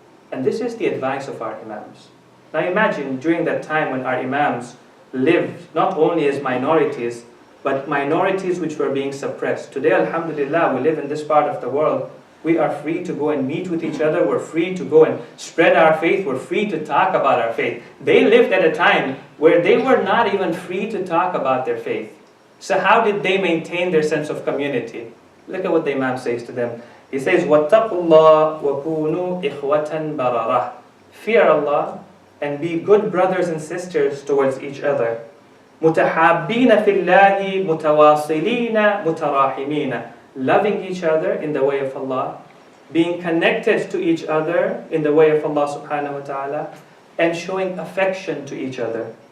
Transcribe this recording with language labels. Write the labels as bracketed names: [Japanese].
[English] And this is the advice of our imams. Now imagine during that time when our imams lived not only as minorities, but minorities which were being suppressed. Today, alhamdulillah, we live in this part of the world We are free to go and meet with each other. We're free to go and spread our faith. We're free to talk about our faith. They lived at a time where they were not even free to talk about their faith. So how did they maintain their sense of community? Look at what the Imam says to them. He says, [Arabic] وَاتَّقُوا اللَّهَ وَكُونُوا إِخْوَةً بَرَرَةً. [English] Fear Allah and be good brothers and sisters towards each other. [Arabic] مُتَحَابِّينَ فِي اللَّهِ مُتَوَاصِلِينَ مُتَرَاحِمِينَ. [English] Loving each other in the way of Allah, being connected to each other in the way of Allah subhanahu wa ta'ala, and showing affection to each other.